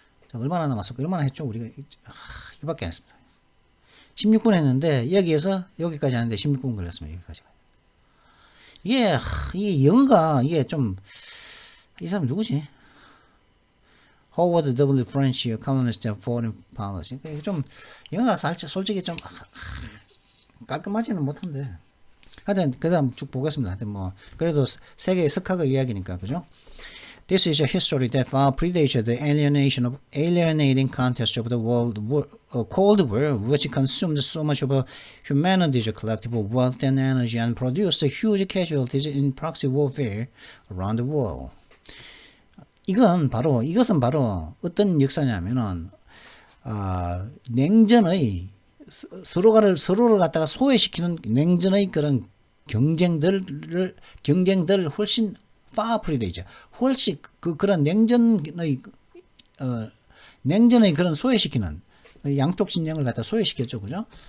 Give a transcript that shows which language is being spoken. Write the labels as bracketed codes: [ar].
[ko] 자, 얼마나 남았을까? 얼마나 했죠? 우리가, 이거밖에 안 했습니다. 16분 했는데, 여기까지 하는데 16분 걸렸습니다. 여기까지. 이게 영어가, 이 사람 누구지? [en] Howard W. French, columnist of foreign policy. [ko] 영어가 솔직히 깔끔하지는 못한데. 하여튼, 그 다음 쭉 보겠습니다. 하여튼 그래도 세계의 석학의 이야기니까, 그죠? [en] This is a history that far predates the alienating contest of the Cold War, which consumed so much of humanity's collective wealth and energy and produced huge casualties in proxy warfare around the world. [ko] 이것은 바로 어떤 역사냐면은 냉전의 서로를 갖다가 소외시키는 냉전의 그런 경쟁들을 훨씬 [en] far predates, [ko] 훨씬 그런 냉전의 그런 소외시키는 양쪽 진영을 갖다 소외시켰죠, 그죠?